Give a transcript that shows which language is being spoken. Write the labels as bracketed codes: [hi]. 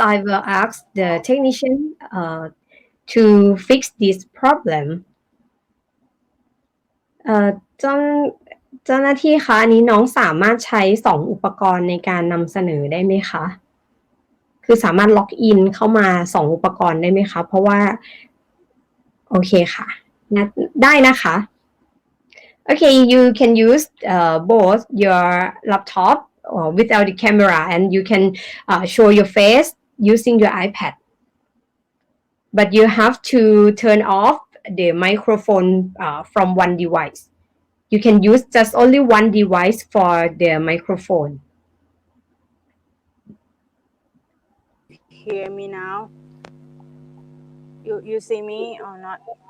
[en] I will ask the technician to fix this problem. [th] เจ้าเจ้าหน้าที่คะอันนี้น้องสามารถใช้2อุปกรณ์ในการนำเสนอได้ไหมคะคือสามารถล็อกอินเข้ามา2อุปกรณ์ได้ไหมคะเพราะว่าโอเคค่ะได้นะคะ [en] Okay, you can use both your laptop without the camera, and you can show your face using your iPad. But you have to turn off the microphone from one device. You can use just only one device for the microphone. Hear me now? You see me or not?